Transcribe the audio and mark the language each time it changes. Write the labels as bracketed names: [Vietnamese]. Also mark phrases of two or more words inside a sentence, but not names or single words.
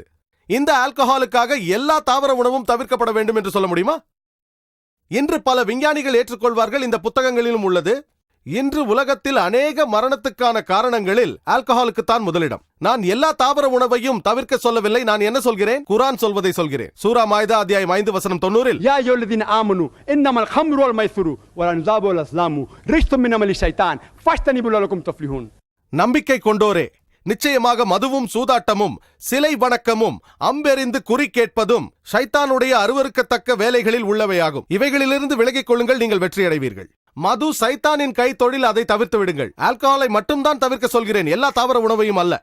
[Tamil] இந்த ஆல்கஹாலுக்காக எல்லா தாவர உணவும் தவிர்க்கப்பட வேண்டும் என்று சொல்ல முடியுமா? இன்று பல விஞ்ஞானிகள் ஏற்றுக்கொள்வார்கள். இந்த புத்தகங்களிலும் உள்ளது. இன்று உலகத்தில் அநேக மரணத்துக்கான காரணங்களில் ஆல்கஹாலுக்குத்தான் முதலிடம். நான் எல்லா தாவர உணவையும் தவிர்க்க சொல்லவில்லை. நான் என்ன சொல்கிறேன்? குர்ஆன் சொல்வதை சொல்கிறேன். சூரா மாயிதா அத்தியாயம் 5 வசனம் 90. [Arabic] يا أيها الذين آمنوا إنما الخمر والميسر والأنصاب والأزلام رجس من عمل الشيطان فاجتنبوه لعلكم تفلحون. [Tamil] நம்பிக்கை கொண்டோரே, நிச்சயமாக மதுவும் சூதாட்டமும் சிலை வணக்கமும் அம்பெறிந்து குறி கேட்பதும் ஷைத்தானுடைய அருவருக்கத்தக்க வேலைகளில் உள்ளவையாகும். இவைகளிலிருந்து விலகிக் கொள்ளுங்கள், நீங்கள் வெற்றியடைவீர்கள். மது சைத்தானின் கை தொழில், அதை தவிர்த்து விடுங்கள். ஆல்கஹாலை மட்டும்தான் தவிர்க்க சொல்கிறேன், எல்லா தாவர உணவையும் அல்ல.